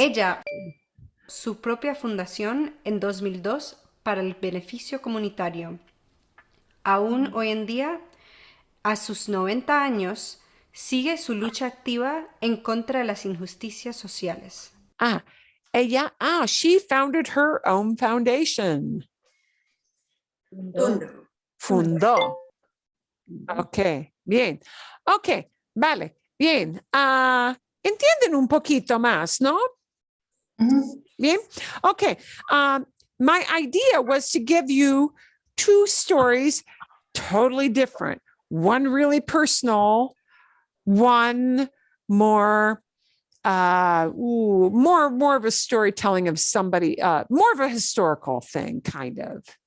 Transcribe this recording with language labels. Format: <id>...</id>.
<es>Ella, su propia fundación en 2002 para el beneficio comunitario. Aún hoy en día, a sus 90 años, sigue su lucha activa en contra de las injusticias sociales.</es> <en>She founded her own foundation.</en> <es>Fundó. Ok, bien. Ok, vale, bien. Entienden un poquito más, ¿no? Bien. Okay.</es> <en>My idea was to give you two stories, totally different. One really personal, one more more of a storytelling of somebody, more of a historical thing, kind of.</en>